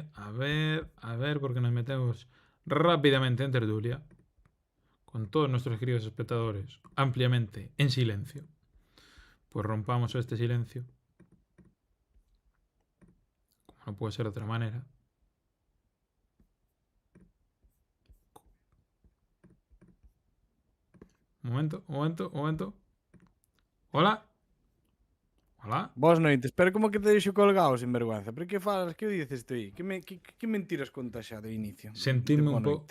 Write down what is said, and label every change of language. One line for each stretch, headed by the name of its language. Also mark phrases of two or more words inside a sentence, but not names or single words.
Spanish: A ver, porque nos metemos rápidamente en tertulia. Con todos nuestros queridos espectadores. Ampliamente en silencio. Pues rompamos este silencio. Como no puede ser de otra manera. Un momento. Hola. Hola.
Galician: Boas noites, pero como que te deixo colgado,
Spanish: sin vergüenza?
Galician: Pero que falas,
Spanish: que dices tú
Galician: aí? Que mentiras contas xa de inicio? Boa noite.